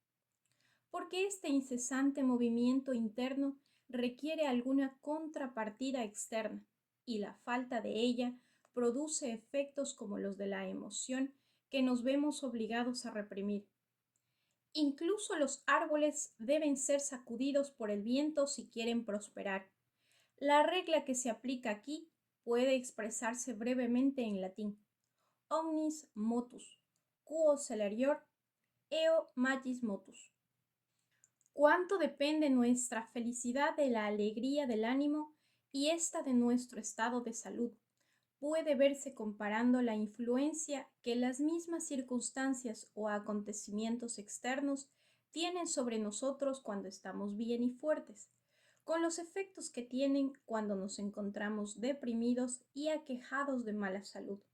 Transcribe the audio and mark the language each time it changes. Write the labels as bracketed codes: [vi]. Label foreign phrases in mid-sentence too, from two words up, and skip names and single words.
[es] Porque este incesante movimiento interno requiere alguna contrapartida externa, y la falta de ella produce efectos como los de la emoción que nos vemos obligados a reprimir. Incluso los árboles deben ser sacudidos por el viento si quieren prosperar. La regla que se aplica aquí puede expresarse brevemente en latín: [la] omnis motus, quo celerior, eo magis motus. [es] Cuánto depende nuestra felicidad de la alegría del ánimo y esta de nuestro estado de salud. Puede verse comparando la influencia que las mismas circunstancias o acontecimientos externos tienen sobre nosotros cuando estamos bien y fuertes, con los efectos que tienen cuando nos encontramos deprimidos y aquejados de mala salud.